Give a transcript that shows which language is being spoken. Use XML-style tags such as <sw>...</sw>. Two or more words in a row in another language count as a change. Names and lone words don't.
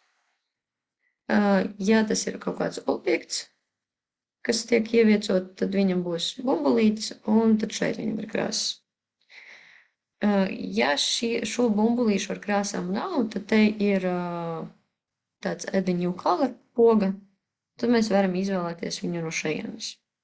<lv>Ja tas ir kaut kāds objekts, kas tiek ieviecot, tad viņam būs bumbulītis, un tad šeit viņam ir krass. Ja šo bumbulīšu ar krāsām nav, tad te ir tāds</lv> <en>add a new color</en> <lv>poga, tad mēs varam izvēlēties viņu no šejienes.</lv>